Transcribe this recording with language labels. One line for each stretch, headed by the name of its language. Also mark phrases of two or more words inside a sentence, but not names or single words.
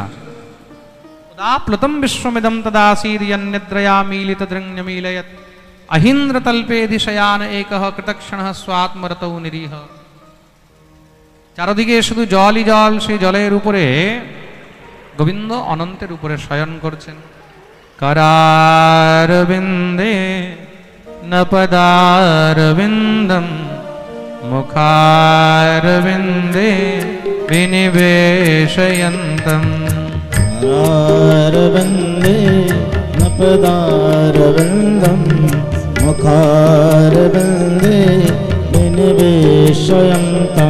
Sanskrit: প্লুতম বিশ্বমিদম তদাসীদ যন্নিদ্রয়া মিলিতদৃঙ্গমিলয়ৎ অহিন্দ্রতল্পে দিশয়ান একঃ কৃতক্ষণঃ স্বাত্মরতৌ নিরীহ।
Bangla: চারদিকে শুধু জলই জল। সেই জলের উপরে গোবিন্দ অনন্তের উপরে শয়ন করছেন।
Sanskrit: करारविन्दे न पदारविन्दं मुखारविन्दे विनिवेशयन्तं। करारविन्दे न पदारविन्दं मुखारविन्दे विनिवेशयन्तं।